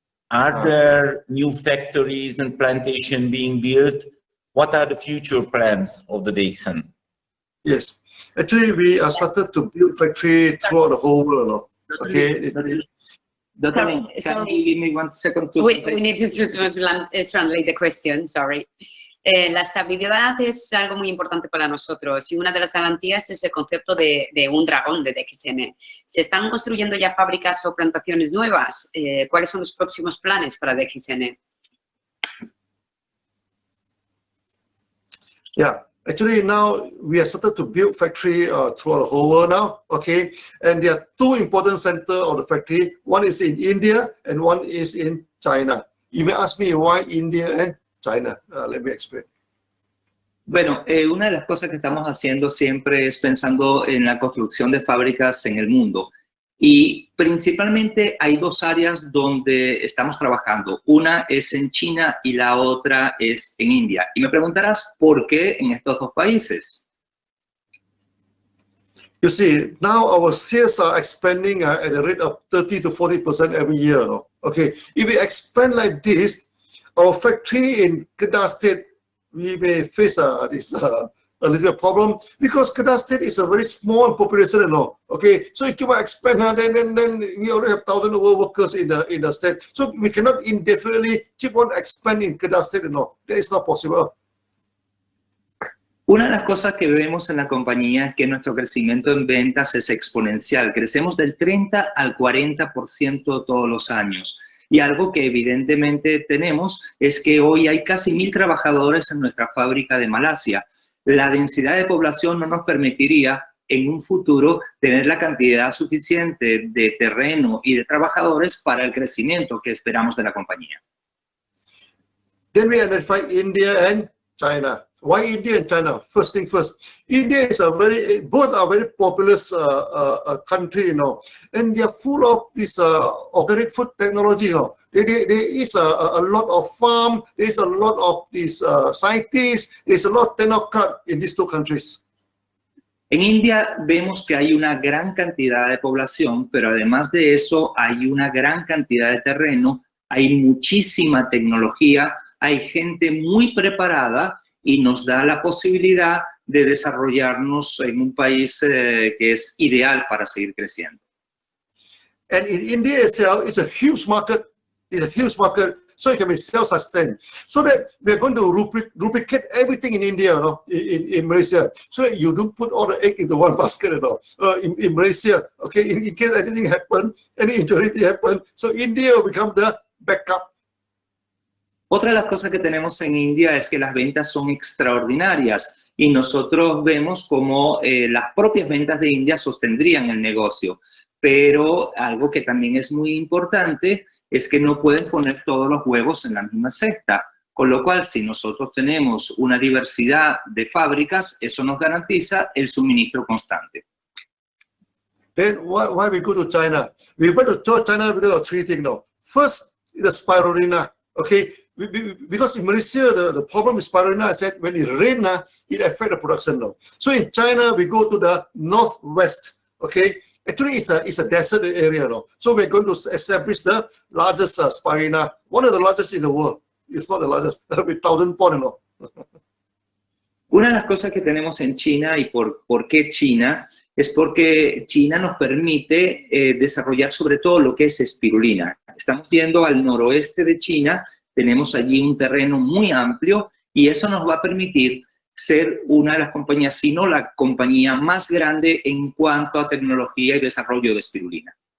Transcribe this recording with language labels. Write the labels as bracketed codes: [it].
[en] Are there new factories and plantation being built? What are the future plans of the DXN? Yes, actually we are started to build factory throughout the whole world. Okay. Dr. Lim, can you give me 1 second to... We need to translate the question, sorry. [es] La estabilidad es algo muy importante para nosotros y una de las garantías es el concepto de un dragón de DXN. ¿Se están construyendo ya fábricas o plantaciones nuevas? ¿Cuáles son los próximos planes para DXN? [en] Yeah, actually now we have started to build factory throughout the whole world now, okay? And there are two important centers of the factory. One is in India and one is in China. You may ask me why India and China. Let me explain. [es] Bueno, una de las cosas que estamos haciendo siempre es pensando en la construcción de fábricas en el mundo. Y principalmente hay dos áreas donde estamos trabajando. Una es en China y la otra es en India. Y me preguntarás, ¿por qué en estos dos países? [en] You see, now our sales are expanding at a rate of 30 to 40% every year. No? Okay, if we expand like this, our factory in Kedah State, we may face this a little problem because Kedah State is a very small population, you know. Okay, so if you expand, then we already have thousands of workers in the state. So we cannot indefinitely keep on expanding Kedah State, you know. That is not possible. [es] Una de las cosas que vemos en la compañía es que nuestro crecimiento en ventas es exponencial. Crecemos del 30 al 40% todos los años. Y algo que evidentemente tenemos es que hoy hay casi 1,000 trabajadores en nuestra fábrica de Malasia. La densidad de población no nos permitiría en un futuro tener la cantidad suficiente de terreno y de trabajadores para el crecimiento que esperamos de la compañía. [en] Then we identify India and China. Why India and China? First thing first, India is both are very populous country, you know, and they are full of this organic food technology, you know. There is a lot of farm, there is a lot of these scientists, there is a lot of technocrat in these two countries. [es] En India vemos que hay una gran cantidad de población, pero además de eso hay una gran cantidad de terreno, hay muchísima tecnología, hay gente muy preparada y nos da la posibilidad de desarrollarnos en un país que es ideal para seguir creciendo. [en] And in India itself, it's a huge market. It's a huge market, so it can be self-sustained. So that we are going to duplicate everything in India, you know, in Malaysia. So that you don't put all the egg into one basket, you know, in Malaysia. Okay, in case anything happen, any injury happen, so India will become the backup. [es] Otra de las cosas que tenemos en India es que las ventas son extraordinarias y nosotros vemos cómo las propias ventas de India sostendrían el negocio. Pero algo que también es muy importante es que no pueden poner todos los huevos en la misma cesta. Con lo cual, si nosotros tenemos una diversidad de fábricas, eso nos garantiza el suministro constante. [en] Then why we go to China? We went to China because of three things now. First, the spirulina. Okay, because in Malaysia, the problem with spirulina is that when it rains, it affects the production now. So in China, we go to the northwest. Okay, actually it's a desert area now. So we're going to establish the largest spirulina, one of the largest in the world. If not the largest, with 1,000 pounds. No? [es] Una de las cosas que tenemos en China y por qué China es porque China nos permite desarrollar sobre todo lo que es espirulina. Estamos yendo al noroeste de China, tenemos allí un terreno muy amplio y eso nos va a permitir ser una de las compañías, si no la compañía más grande en cuanto a tecnología y desarrollo de espirulina.